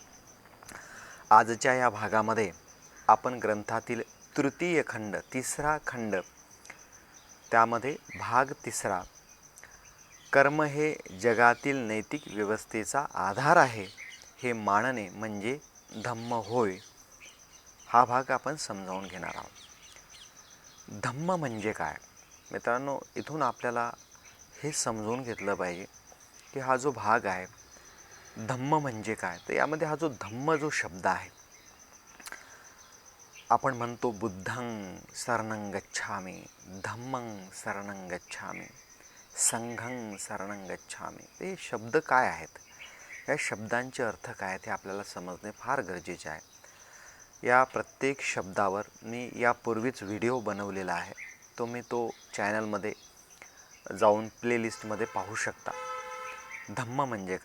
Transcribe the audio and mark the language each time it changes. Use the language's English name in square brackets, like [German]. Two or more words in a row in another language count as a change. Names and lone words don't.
[Marathi] आजच्या या भागामध्ये आपण ग्रंथातील तृतीय खंड, तिसरा खंड, त्यामध्ये भाग तिसरा, कर्म हे जगातील नैतिक व्यवस्थेचा आधार आहे हे मानणे म्हणजे धम्म होय, हा भाग आपण समजावून घेणार आहोत. धम्म म्हणजे काय? मित्रांनो, इथून आपल्याला हे समजून घेतलं पाहिजे की हा जो भाग आहे, धम्म म्हणजे काय. तर यामध्ये हा जो धम्म जो शब्द आहे, आपण म्हणतो [Pali] बुद्धं शरणं गच्छामि, धम्मं शरणं गच्छामि, संघं शरणं गच्छामि. [Marathi] ते शब्द काय आहेत, या शब्दांचे अर्थ काय आहेत हे आपल्याला समजणे फार गरजेचे आहे. या प्रत्येक शब्दावर मी यापूर्वीच व्हिडिओ बनवलेला आहे. तुम्ही तो चॅनलमध्ये जाऊन प्लेलिस्टमध्ये पाहू शकता. धम्म म्हणजे काय?